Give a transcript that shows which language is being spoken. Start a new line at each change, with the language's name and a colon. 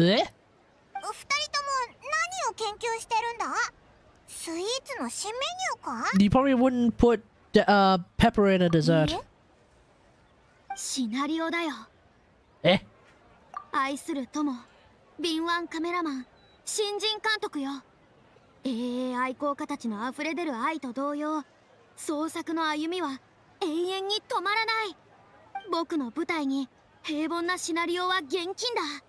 Japanese: お二人とも何を研究してるんだ？スイーツの新メニューか？
English: You probably wouldn't put pepper in a dessert.
Japanese: シナリオだよ。え？愛する友、敏腕カメラマン、新人監督よ。 AI 愛好家たちの溢れ出る愛と同様、創作の歩みは永遠に止まらない。僕の舞台に平凡なシナリオは厳禁だ。